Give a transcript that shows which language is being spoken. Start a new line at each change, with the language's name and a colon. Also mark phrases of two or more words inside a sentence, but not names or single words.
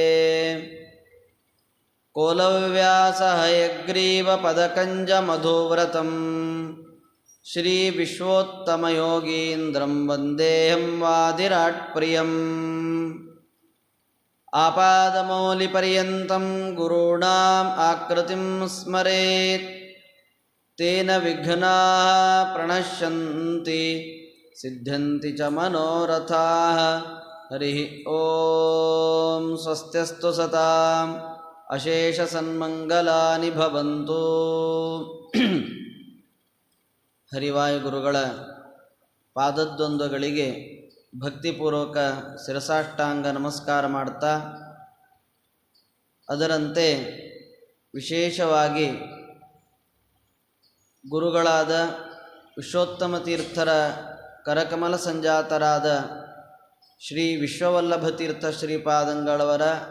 Sanskrit: ಕೋಲವ್ಯಾಸಹಯಗ್ರೀವಪದಕಂಜಮಧುವ್ರತಂ ಶ್ರೀವಿಶ್ವೋತ್ತಮಯೋಗೀಂದ್ರಂ ವಂದೇಹಂ ವಾದಿರಾಟ್ಪ್ರಿಯಂ ಆಪಾದಮೌಲಿಪರ್ಯಂతం ಗುರುಣಾಂ ಆಕೃತಿಂ ಸ್ಮರೇತ್ ತೇನ ವಿಘ್ನಾಃ ಪ್ರಣಶ್ಯಂತಿ ಸಿದ್ಧ್ಯಂತಿ ಚ ಮನೋರಥಾಃ ಹರಿ ಓಂ ಸ್ವಸ್ತ್ಯಸ್ತು ಸತಾಂ ಅಶೇಷ ಸನ್ಮಂಗಲಾನಿ ಭವಂತು.
Kannada: ಹರಿವಾಯುಗುರುಗಳ ಪಾದದ್ವಂದ್ವಗಳಿಗೆ ಭಕ್ತಿಪೂರ್ವಕ ಶಿರಸಾಷ್ಟಾಂಗ ನಮಸ್ಕಾರ ಮಾಡ್ತಾ, ಅದರಂತೆ ವಿಶೇಷವಾಗಿ ಗುರುಗಳಾದ ವಿಶ್ವೋತ್ತಮ ತೀರ್ಥರ ಕರಕಮಲ ಸಂಜಾತರಾದ ಶ್ರೀ ವಿಶ್ವವಲ್ಲಭ ತೀರ್ಥ ಶ್ರೀಪಾದಂಗಳವರ